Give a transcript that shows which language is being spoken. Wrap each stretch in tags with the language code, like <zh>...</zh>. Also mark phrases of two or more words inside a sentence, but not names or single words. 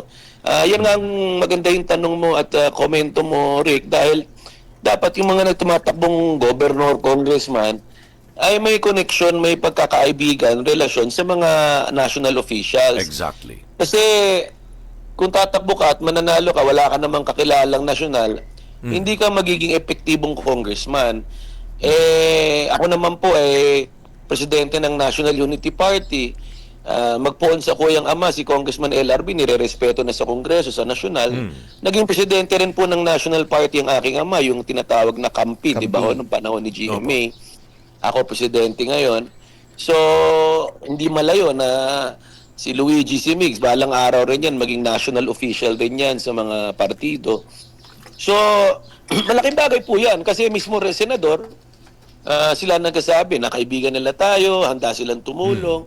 <tl>Yan nga ang maganda yung tanong mo at komento mo, Rick, dahil dapat yung mga nagtumatakbong governor, congressman, ay may connection, may pagkakaibigan, relasyon sa mga</tl> <en>national officials.</en> <tl>Exactly. Kasi kung tatakbo ka at mananalo ka, wala ka namang kakilalang nasyonal, hindi ka magiging epektibong congressman. Ako naman po presidente ng National Unity Party.</tl> <bik>Magpoon sa kuyang ama, si Congressman LRB, nire-respeto na sa Kongreso, sa nasyonal.</bik> <tl>Naging presidente rin po ng National Party ang aking ama, yung tinatawag na Kampi, di ba ho, nung panahon ni GMA. Ako presidente ngayon. So, hindi malayo na si Luigi Simigs, balang araw rin yan, maging</tl> <en>national official</en> <tl>din yan sa mga partido. So, malaking bagay po yan kasi mismo rin senador, sila nagsasabi na kaibigan nila tayo, handa silang tumulong.</tl>